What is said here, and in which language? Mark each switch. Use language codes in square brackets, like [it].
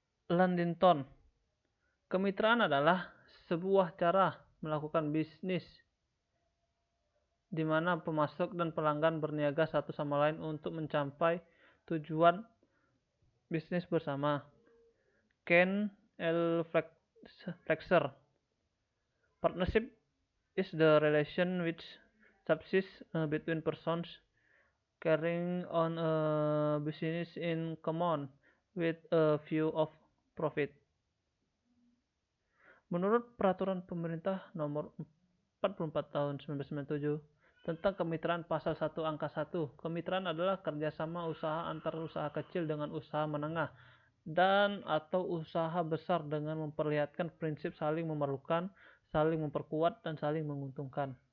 [id] Landington, kemitraan adalah sebuah cara melakukan bisnis di mana pemasok dan pelanggan berniaga satu sama lain untuk mencapai tujuan bisnis bersama. [en] Ken L. Flexer, partnership is the relation which subsists between persons carrying on a business in common with a view of profit. [id] Menurut Peraturan Pemerintah Nomor 44 Tahun 1997 tentang kemitraan pasal 1 angka 1, kemitraan adalah kerjasama usaha antar usaha kecil dengan usaha menengah dan atau usaha besar dengan memperlihatkan prinsip saling memerlukan, saling memperkuat, dan saling menguntungkan.